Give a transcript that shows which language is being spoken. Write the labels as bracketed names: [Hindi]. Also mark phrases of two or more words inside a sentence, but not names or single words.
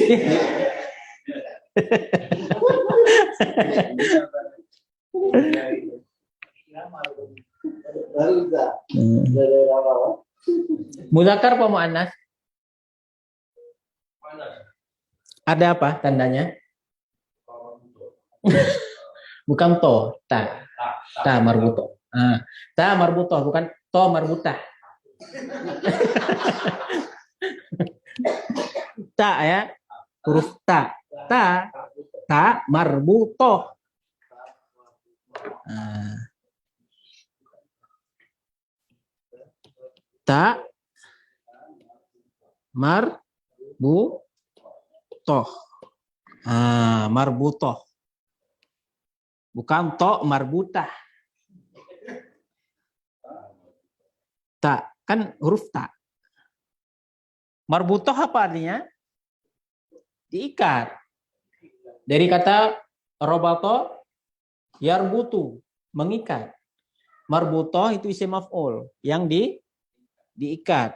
[Indonesian] Muzakkar apa muannas? Ada apa tandanya? Bukan to, ta. [Arabic] تاء مربوطة. تاء مربوطة bukan تاء مربوطة. [Indonesian] Ta ya, huruf ta. [Arabic] تاء مربوطة. تاء مربوطة. Marbutoh. Bukan تاء مربوطة. [Indonesian] Ta, kan huruf ta. Marbutoh apa artinya? Diikat. Dari kata robato, yarbutu, mengikat. Marbutoh itu [Arabic] اسم مفعول [Indonesian] yang diikat.